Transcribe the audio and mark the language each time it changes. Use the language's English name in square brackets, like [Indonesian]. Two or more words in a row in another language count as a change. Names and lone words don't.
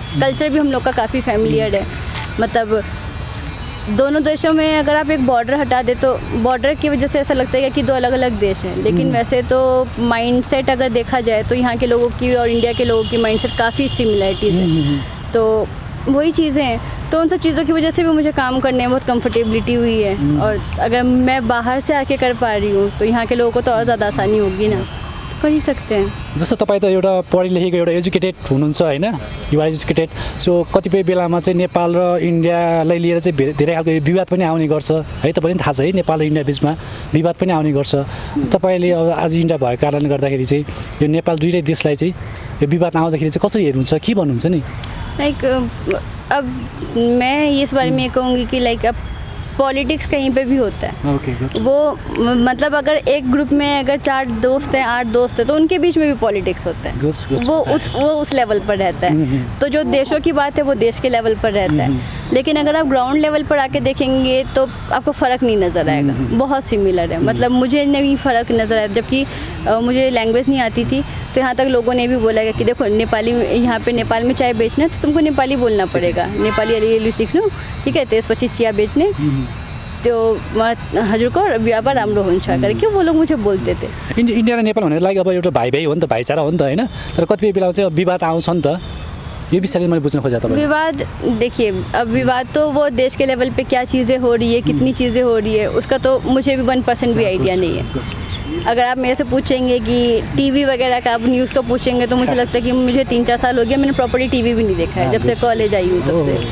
[Hindi] कल्चर भी हम लोग का काफ़ी फैमिलियर है। मतलब दोनों देशों में अगर आप एक बॉर्डर हटा दे तो बॉर्डर की वजह से ऐसा लगता है कि दो अलग अलग देश हैं, लेकिन वैसे तो माइंडसेट अगर देखा जाए तो यहाँ के लोगों की और इंडिया के लोगों की माइंडसेट काफ़ी सिमिलरिटीज़ है। तो वही चीज़ें हैं। तो उन सब चीज़ों की वजह से भी मुझे काम करने में बहुत कंफर्टेबिलिटी हुई है। और अगर मैं बाहर से आके कर पा रही हूँ तो यहाँ के लोगों को तो और ज़्यादा आसानी होगी ना, कर ही सकते हैं। [Nepali] जस्तो तपाईँ त एउटा पढे लेखेको एउटा एजुकेटेड हुनुहुन्छ होइन, [English] you're educated, [Nepali] सो कतिपय बेलामा चाहिँ नेपाल र इन्डियालाई लिएर चाहिँ धेरै खालको विवाद पनि आउने गर्छ है, तपाईँले पनि थाहा छ है, नेपाल र इन्डिया बिचमा विवाद पनि आउने गर्छ। तपाईँले अब आज इन्डिया भएको कारणले गर्दाखेरि चाहिँ यो नेपाल दुईटै देशलाई चाहिँ यो विवाद आउँदाखेरि चाहिँ कसरी हेर्नुहुन्छ, के भन्नुहुन्छ नि? [Hindi] लाइक अब मैं इस बारे में ये कहूँगी कि लाइक अब पॉलिटिक्स कहीं पे भी होता है। ओके, वो मतलब अगर एक ग्रुप में अगर 4 दोस्त हैं, 8 दोस्त हैं, तो उनके बीच में भी पॉलिटिक्स होता है। वो उस लेवल पर रहता है। तो जो देशों की बात है वो देश के लेवल पर रहता है। लेकिन अगर आप ग्राउंड लेवल पर आके देखेंगे तो आपको फ़र्क नहीं नज़र आएगा, बहुत सिमिलर है। मतलब मुझे नहीं फ़र्क नज़र आया, जबकि मुझे लैंग्वेज नहीं आती थी, तो यहाँ तक लोगों ने भी बोला कि देखो नेपाली, यहाँ पे नेपाल में चाय बेचना है तो तुमको नेपाली बोलना पड़ेगा, [Nepali] नेपाली अलिअलि सिक्नु, ठीक है, 23-25 चिया बेच्ने त्यो हजुरको व्यापार राम्रो हुन्छ [Hindi] करके वो लोग मुझे बोलते थे। [Nepali] इन्डिया र नेपाल भनेर लाइक अब एउटा भाइ भाइ हो नि त, भाइचारा हो नि त होइन, तर कतिपय बेलामा चाहिँ विवाद आउँछ नि त, ये विषय मैले बुझ्न खोजेँ तपाईँ। [Hindi] विवाद देखिए, अब विवाद तो वो देश के लेवल पे क्या चीज़ें हो रही है, कितनी चीज़ें हो रही है, उसका तो मुझे भी 1% भी आइडिया नहीं है। अगर आप मेरे से पूछेंगे कि टीवी वगैरह का, आप न्यूज़ का पूछेंगे तो मुझे लगता है कि मुझे 3-4 साल हो गया, मैंने प्रॉपर्ली टीवी भी नहीं देखा है जब से कॉलेज आई हूँ तब से।